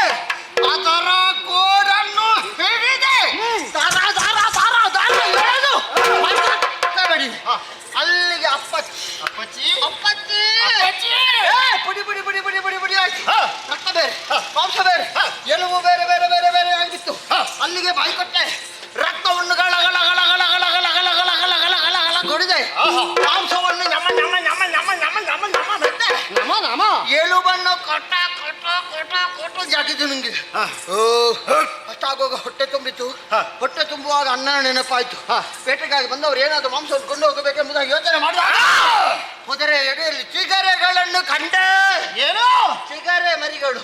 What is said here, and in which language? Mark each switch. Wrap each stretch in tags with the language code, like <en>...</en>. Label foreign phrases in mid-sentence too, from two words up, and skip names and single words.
<kn>ಅದರ ಕೋಡನ್ನು ಹಿಡಿದೆ ದಾರ ದಾರ ದಾರ ದಾರ ಎಳೆದು ಬೇಡಿ ಅಲ್ಲಿಗೆ ಅಪ್ಪಚ್ಚಿ ಅಪ್ಪಚ್ಚಿ ಅಪ್ಪಚ್ಚಿ ಅಪ್ಪಚ್ಚಿ. ಪುಡಿ ಪುಡಿ ಪುಡಿ ಪುಡಿ ಪುಡಿ ಪುಡಿ ಆಯ್ತು. ರಕ್ತ ಬೇರೆ, ಮಾಂಸ ಬೇರೆ, ಎಲುಬು ಬೇರೆ ಬೇರೆ ಬೇರೆ ಬೇರೆ ಆಗಿತ್ತು. ಅಲ್ಲಿಗೆ ಬಾಯಿ ಕೊಟ್ಟೆ. ರಕ್ತವನ್ನು ಗಳ ಗಳ ಗಳ ಗಳ ಗಳ ಗಳ ಗಳ ಗಳ ಗಳ ಗಳ ಗಳ ಗಳ ಕೊಡಿದೆ. ಮಾಂಸವನ್ನು ನಮ ನಮ ನಮ ನಮ ನಮ ನಮ ನಮ ಬೆಟ್ಟೆ. ನಮ ನಮ ಎಲುಬನ್ನು ಕೊಟ್ಟ ಕೊಟ್ಟ ಕೊಟ್ಟ ಕೊಟ್ಟು ಜಾಕಿದ್ದು ನಿಂಗೆ. ಅಷ್ಟಾಗುವಾಗ ಹೊಟ್ಟೆ ತುಂಬಿತು. ಹೊಟ್ಟೆ ತುಂಬುವಾಗ ಅನ್ನ ನೆನಪಾಯ್ತು. ಬೇಟೆಗಾಗಿ ಬಂದವರು ಏನಾದ್ರು ಮಾಂಸವನ್ನು ಕೊಂಡು ಹೋಗಬೇಕೆಂಬುದಾಗಿ ಯೋಚನೆ ಮಾಡಿದ. ಕುದುರೆ ಎಡೆಯಲ್ಲಿ ಚಿಗರೆಗಳನ್ನು ಕಂಡೆ. ಏನು? ಚಿಗರೆ ಮರಿಗಳು.</kn>